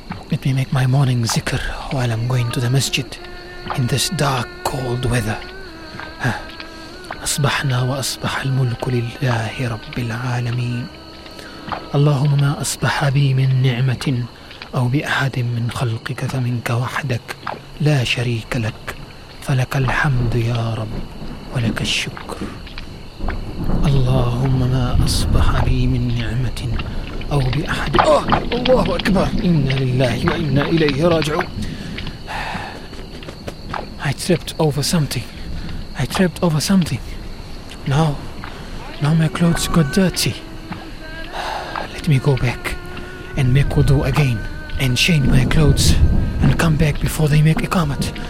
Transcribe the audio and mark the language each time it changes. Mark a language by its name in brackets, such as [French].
[English] Let me make my morning zikr while I'm going to the masjid in this dark, cold weather. [Arabic] أصبحنا وأصبح الملك لله رب العالمين. اللهم ما أصبح بي من نعمة أو بأحد من خلقك فمنك وحدك لا شريك لك، فلك الحمد يا رب ولك الشكر. اللهم ما أصبح بي من نعمة أو بأحد. الله أكبر. إنا لله وإنا إليه راجعون. [English] I tripped over something. Now my clothes got dirty. Let me go back and make wudu again and change my clothes and come back before they make iqamat.